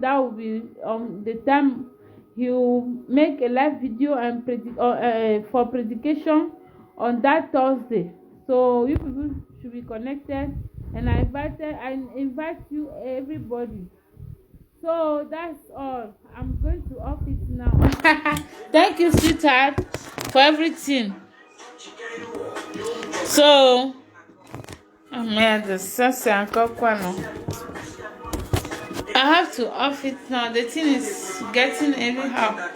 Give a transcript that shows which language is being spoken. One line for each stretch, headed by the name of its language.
English: That will be the time he will make a live video and for predication on that Thursday. So you people should be connected, and I invite you everybody. So that's all. I'm going to off it now. Thank you, sweetheart, for everything. So.
French: Oh merde, ça c'est encore quoi non?
English: I have to off it now. The thing is getting anyhow.